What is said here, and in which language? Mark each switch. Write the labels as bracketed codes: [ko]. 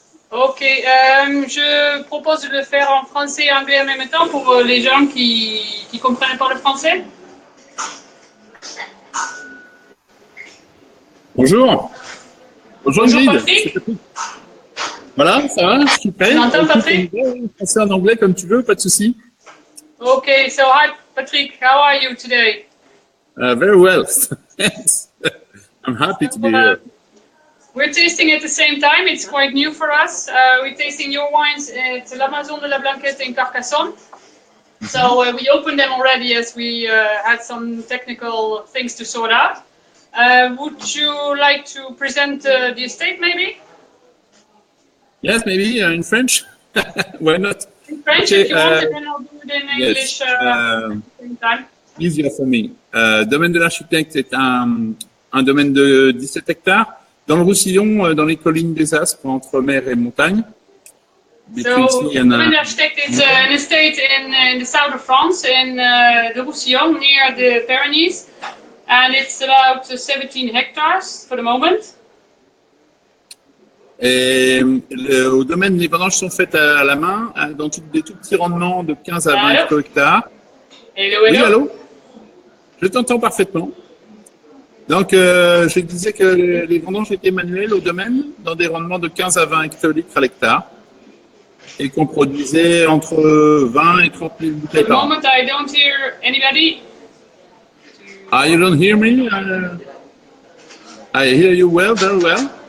[fr] Ok, je propose de le faire en français et anglais en même temps pour les gens qui ne comprennent pas le français. Bonjour. Bonjour Patrick. Voilà, ça va, je suis prêt. Tu m'entends, Patrick? Français en anglais comme tu veux, pas de souci. [en] Ok, so hi Patrick, how are you today? Very well. Thanks. I'm happy to be here. We're tasting at the same time. It's quite new for us. We're tasting your wines at La Maison de la Blanquette in Carcassonne. So we opened them already as we had some technical things to sort out. Would you like to present the estate maybe? Yes, maybe in French. Why not? In French if you want, and then I'll do it in English at the same time. Easier for me. [fr] Domaine de l'architecte est un domaine de 17 hectares. Dans le Roussillon, dans les collines des Aspres, entre mer et montagne. [en] So, domaine d'architecte is an estate in the south of France, in the Roussillon, near the Pyrenees, and it's about 17 hectares for the moment. [fr] Et au domaine, les vendanges sont faites à la main, dans des tout petits rendements de 15 à 20 hectares. [en] Hello, hello. [fr] Oui, allô? Je t'entends parfaitement. Donc, je disais que les vendanges étaient manuelles au domaine, dans des rendements de 15 à 20 hectolitres à l'hectare, et qu'on produisait entre 20 et 30 000 bouteilles par an. [en] At the moment, I don't hear anybody. You don't hear me? I hear you well, very well.